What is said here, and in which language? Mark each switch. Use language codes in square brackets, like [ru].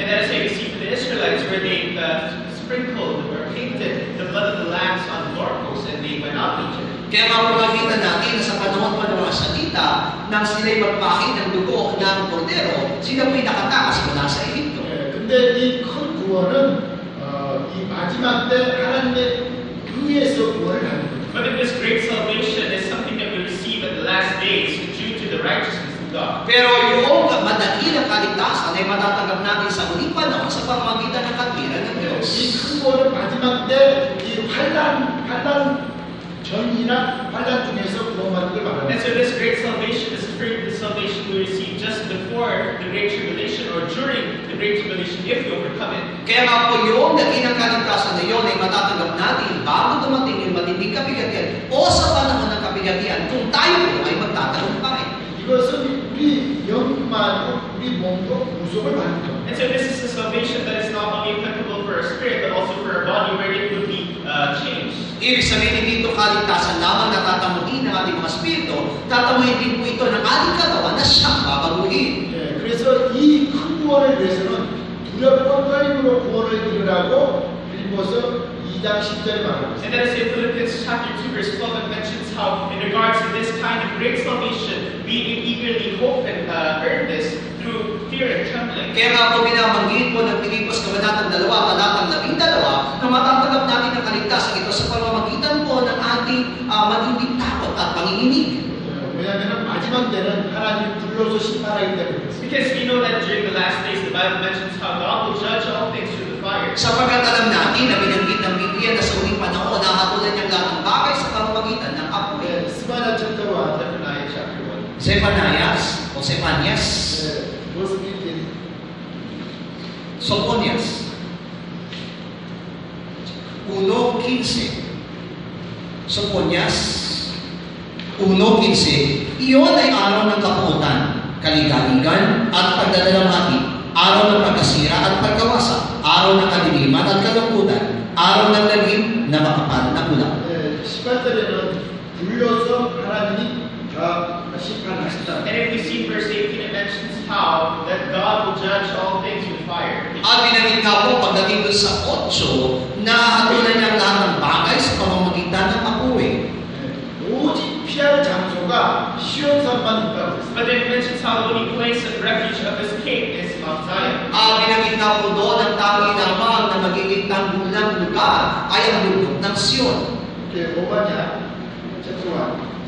[en] And that is why you see for the Israelites where they sprinkled or painted the blood of the lambs on the doorposts and they went out of Egypt. [tl] Kaya makikita natin na sa panahon pa ng mga salita, nang sila'y magpahid ng dugo ng kordero, sila po'y nakatakas mula sa Egypto. [ko] 근데 이 큰 구원은 이 마지막 때 하나님의 의에서 구원을 받는 거예요. [en] But in this great salvation is something that we receive at the last days due to the righteousness of God. [tl] Pero yung madakilang kaligtasan ay matatanggap natin sa huling panahon sa pamamagitan ng katwiran ng Diyos. [ko] 이 큰 구원은 마지막 때 이 환난 전이나 환란 중에서 구원받는 걸 말합니다. [en] And so this great salvation is referring to the salvation we receive just before the great tribulation or during the great tribulation if we overcome it. [tl] Kaya nga po yung dakilang kaligtasan na yun ay matatanggap natin bago dumating yung matinding kabigatian o sa panahon ng kabigatian kung tayo po ay magtatagumpay. [ko] 이것은 우리 영만으로 우리 몸도 구속을 받는 [en] And so this is the salvation that is not only applicable for our spirit but also for our body where it would be changed. [tl] Ibig sabihin, hindi ito kaligtasan lamang na tatamuhin ng ating mga spirito, tatamuhin din po ito ng ating katawan na siyang babaguhin. [ko] 예, 그래서 이 큰 구원을 위해서는 두렵고 떨림으로 구원을 이루라고 빌립보서 2장 10절에 말합니다. [en] And that is in Philippians chapter 2 verse 12 it mentions how in regards to this kind of great salvation we eagerly hope and earn this through fear and trembling. [tl] Kaya nga po binabanggit po ng Pilipos Kabanatang 2, Talatang 12, na matatanggap natin ang kaligtasan ito sa pamamagitan po ng ating matinding takot at panginginig. [ko] 왜냐하면 마지막 때는 하나님 불러서 심판하기 때문에 그렇습니다. [en] Because we know that during the last days the Bible mentions how God will judge all things through the fire. [tl] Sapagkat alam natin na binanggit ng Biblia na sa huling panahon nahatulan niyang lahat ng bagay sa pamamagitan ng apoy. [ko] 네, 스바냐 [en] chapter 1, Zephaniah chapter 1. [tl] Zephanias o Zephanias, [en] verse 15. [tl] Sophonias 1:15. Sophonias 1:15. Iyon ay araw ng kapuutan, kaligaligan at pagdadalamhati, araw ng pagkasira at pagkawasa, araw ng kadiliman at kalungkutan, araw ng lagim na makapal na ulap. [ko] 18절에는 불러서 하나님이 심판하시다. [en] And if we see in verse 18 it mentions how that God will judge all things with fire. [tl] At binanggit nga po pagdating doon sa 8, na hatulan niyang lahat ng bagay sa pamamagitan ng apoy. [ko] 오직 피할 장소가 시온산만 있다고 했습니다. [en] But then it mentions how the only place of refuge of escape is Mount Zion. [tl] Binanggit nga po doon ang tangi lamang na magiging tanggulang lugar ay ang lugod ng Sion. [ko] 이렇게 오바냐 [en] chapter 1.